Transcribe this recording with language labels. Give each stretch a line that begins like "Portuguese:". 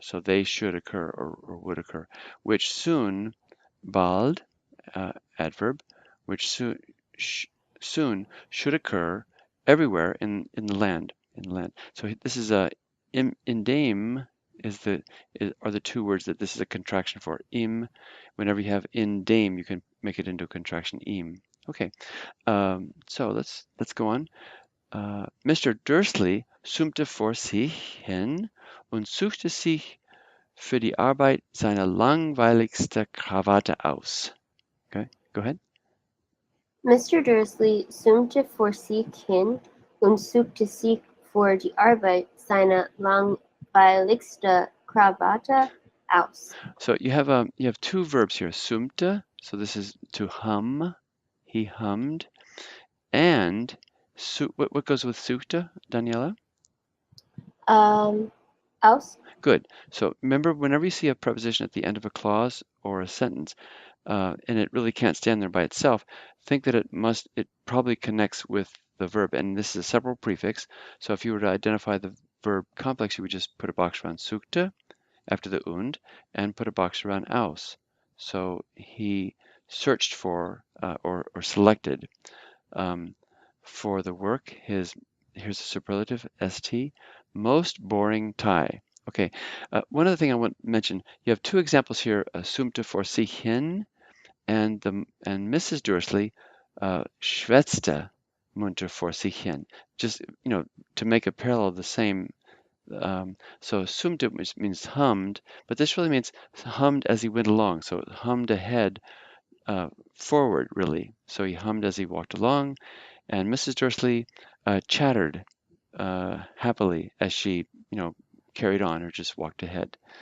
English: So they should occur or would occur. Which soon, bald, adverb, which sh soon should occur everywhere in the land. In the land. So this is a in dame are the two words that this is a contraction for. Im, whenever you have in dame, you can make it into a contraction im. Okay, so let's go on. Mr.
German: Dursley summte vor sich hin und suchte sich für die Arbeit seine langweiligste Krawatte aus.
English: Okay, go ahead. Mr.
German: Dursley summte vor sich hin und suchte sich für die Arbeit seine langweiligste Krawatte aus.
English: So you have two verbs here, summte, so this is to hum, he hummed, and what goes with suchte, Daniela? Aus. Good. So remember, whenever you see a preposition at the end of a clause or a sentence, and it really can't stand there by itself, think that it probably connects with the verb, and this is a separate prefix. So if you were to identify the verb complex, you would just put a box around suchte after the und and put a box around aus. So he searched for or selected for the work here's a superlative, st, most boring tie. Okay, one other thing I want to mention, you have two examples here,
German: summte vor sich hin
English: and Mrs.
German: Dursley schwätzte munter vor sich hin.
English: Just, to make a parallel, the same. So summte means hummed, but this really means hummed as he went along. So hummed ahead, forward, really. So he hummed as he walked along, and Mrs. Dursley chattered happily as she, carried on or just walked ahead.